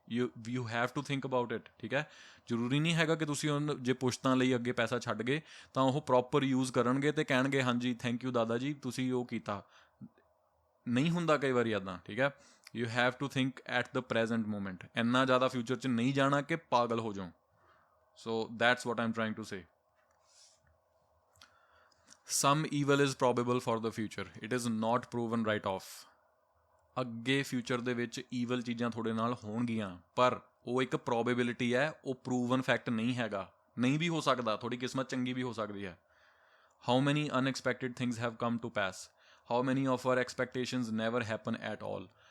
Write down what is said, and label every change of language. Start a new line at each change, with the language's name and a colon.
English: you have to think about it,
Punjabi: ਠੀਕ ਹੈ। ਜ਼ਰੂਰੀ ਨਹੀਂ ਹੈਗਾ ਕਿ ਤੁਸੀਂ ਜੇ ਪੁਸ਼ਤਾਂ ਲਈ ਅੱਗੇ ਪੈਸਾ ਛੱਡ ਗਏ ਤਾਂ ਉਹ ਪ੍ਰੋਪਰ ਯੂਜ਼ ਕਰਨਗੇ ਅਤੇ ਕਹਿਣਗੇ ਹਾਂਜੀ ਥੈਂਕ ਯੂ ਦਾਦਾ ਜੀ ਤੁਸੀਂ ਉਹ ਕੀਤਾ। ਨਹੀਂ ਹੁੰਦਾ ਕਈ ਵਾਰੀ ਇੱਦਾਂ, ਠੀਕ ਹੈ।
English: You have to think at the present moment.
Punjabi: ਇੰਨਾ ਜ਼ਿਆਦਾ ਫਿਊਚਰ 'ਚ ਨਹੀਂ ਜਾਣਾ ਕਿ ਪਾਗਲ ਹੋ ਜਾਓ।
English: So that's what I am trying to say. Some evil is probable for the future. It is not proven right off.
Punjabi: ਅੱਗੇ ਫਿਊਚਰ ਦੇ ਵਿੱਚ ਈਵਲ ਚੀਜ਼ਾਂ ਤੁਹਾਡੇ ਨਾਲ ਹੋਣਗੀਆਂ, ਪਰ ਉਹ ਇੱਕ ਪ੍ਰੋਬੇਬਿਲਿਟੀ ਹੈ, ਉਹ ਪ੍ਰੂਵਨ ਫੈਕਟ ਨਹੀਂ ਹੈਗਾ। ਨਹੀਂ ਵੀ ਹੋ ਸਕਦਾ, ਤੁਹਾਡੀ ਕਿਸਮਤ ਚੰਗੀ ਵੀ ਹੋ ਸਕਦੀ ਹੈ।
English: How many unexpected things have come to pass, how many of our expectations never happen at all.